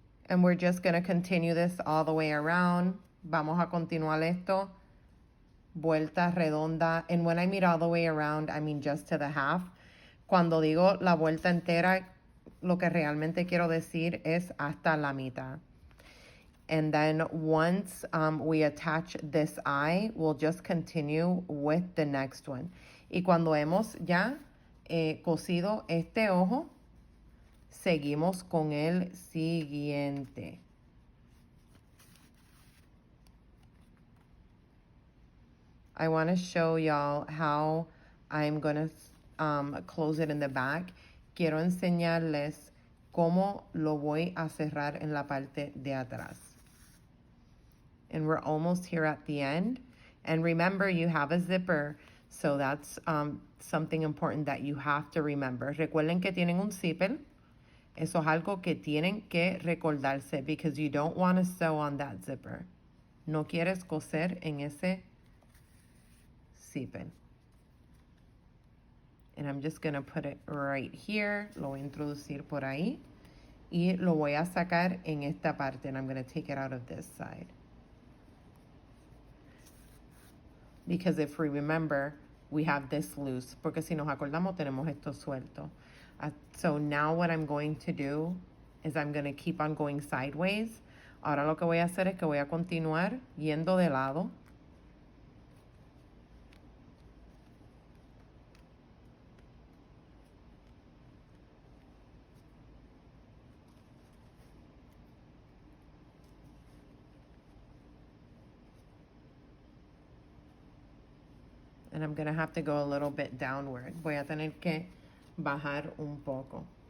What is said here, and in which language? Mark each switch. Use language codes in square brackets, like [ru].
[en] And we're just going to continue this all the way around. Vamos a continuar esto. Vuelta redonda. And when I mean all the way around, I mean just to the half. [es] Cuando digo la vuelta entera, lo que realmente quiero decir es hasta la mitad. [en] And then once we attach this eye, we'll just continue with the next one. [es] Y cuando hemos ya cosido este ojo, seguimos con el siguiente. [en] I want to show y'all how I'm going to close it in the back. [es] Quiero enseñarles cómo lo voy a cerrar en la parte de atrás. [en] And we're almost here at the end. And remember, you have a zipper, so that's something important that you have to remember. [es] Recuerden que tienen un zipper. Eso es algo que tienen que recordarse because you don't want to sew on that zipper. No quieres coser en ese zipper. [en] And I'm just going to put it right here. [es] Lo voy a introducir por ahí. Y lo voy a sacar en esta parte. [en] And I'm going to take it out of this side. Because if we remember, we have this loose. [es] Porque si nos acordamos, tenemos esto suelto. [en] So now what I'm going to do is I'm going to keep on going sideways. [es] Ahora lo que voy a hacer es que voy a continuar yendo de lado. [en] And I'm going to have to go a little bit downward. [es] Voy a tener que bajar un poco.